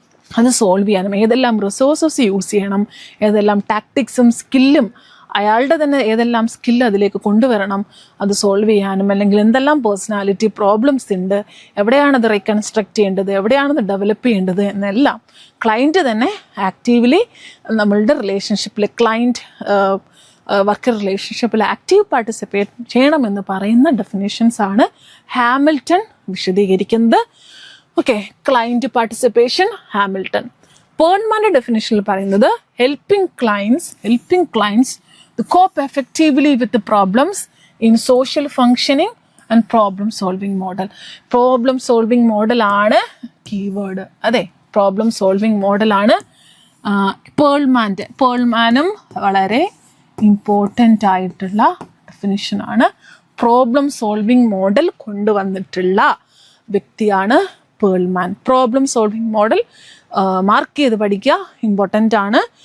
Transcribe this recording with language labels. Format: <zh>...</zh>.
<ml>അത് സോൾവ് ചെയ്യാനും ഏതെല്ലാം റിസോഴ്സസ് യൂസ് ചെയ്യണം, ഏതെല്ലാം ടാക്ടിക്സും സ്കില്ലും അയാളുടെ തന്നെ ഏതെല്ലാം സ്കില്ല് അതിലേക്ക് കൊണ്ടുവരണം അത് സോൾവ് ചെയ്യാനും, അല്ലെങ്കിൽ എന്തെല്ലാം പേഴ്സണാലിറ്റി പ്രോബ്ലംസ് ഉണ്ട്, എവിടെയാണത് റീകൺസ്ട്രക്ട് ചെയ്യേണ്ടത്, എവിടെയാണത് ഡെവലപ്പ് ചെയ്യേണ്ടത് എന്നെല്ലാം ക്ലയൻറ്റ് തന്നെ ആക്റ്റീവ്ലി നമ്മളുടെ റിലേഷൻഷിപ്പിൽ ക്ലയൻറ്റ് വർക്കർ റിലേഷൻഷിപ്പിൽ ആക്റ്റീവ് പാർട്ടിസിപ്പേറ്റ് ചെയ്യണമെന്ന് പറയുന്ന ഡെഫിനേഷൻസ് ആണ് ഹാമിൽട്ടൺ വിശദീകരിക്കുന്നത്. Okay, client participation Hamilton. പേൾമാൻ്റെ ഡെഫിനേഷനിൽ പറയുന്നത്</ml> <en>Helping clients to cope effectively with the problems in social functioning and problem solving model. Problem solving model ആണ് keyword.</en> <ml>അതെ, പ്രോബ്ലം സോൾവിങ് മോഡലാണ് പേൾമാനും വളരെ ഇമ്പോർട്ടൻ്റ് ആയിട്ടുള്ള ഡെഫിനിഷനാണ്. പ്രോബ്ലം സോൾവിങ് മോഡൽ കൊണ്ടുവന്നിട്ടുള്ള വ്യക്തിയാണ് Perlman. Problem solving model mark ചെയ്ത് പഠിക്കുക, ഇമ്പോർട്ടൻ്റ് ആണ്.</ml>